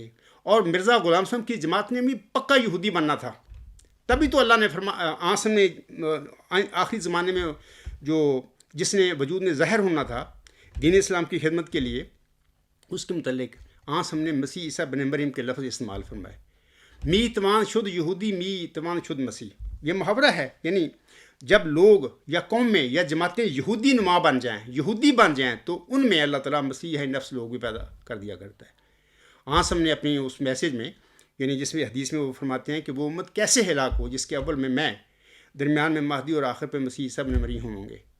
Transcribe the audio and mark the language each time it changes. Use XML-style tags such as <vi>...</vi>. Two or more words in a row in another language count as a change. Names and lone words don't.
<ur>اور مرزا غلام صاحب کی جماعت نے بھی پکا یہودی بننا تھا. تبھی تو اللہ نے آسم نے آخری زمانے میں جس نے وجود میں ظاہر ہونا تھا دین اسلام کی خدمت کے لیے، اس کے متعلق آسم نے مسیح عیسیٰ بن مریم کے لفظ استعمال فرمائے.</ur> <fa>می توان شد یہودی می توان شد مسیح.</fa> <ur>یہ محاورہ ہے. یعنی جب لوگ یا قوم میں یا جماعتیں یہودی نما بن جائیں، یہودی بن جائیں، تو ان میں اللہ تعالیٰ مسیح نفس لوگ بھی پیدا کر دیا کرتا ہے. آسم نے اپنی اس میسیج میں، یعنی جس میں حدیث میں وہ فرماتے ہیں کہ وہ امت کیسے ہلاک ہو جس کے اول میں درمیان میں مہدی اور آخر پہ مسیح عیسیٰ بن مریم ہوں گے.</ur>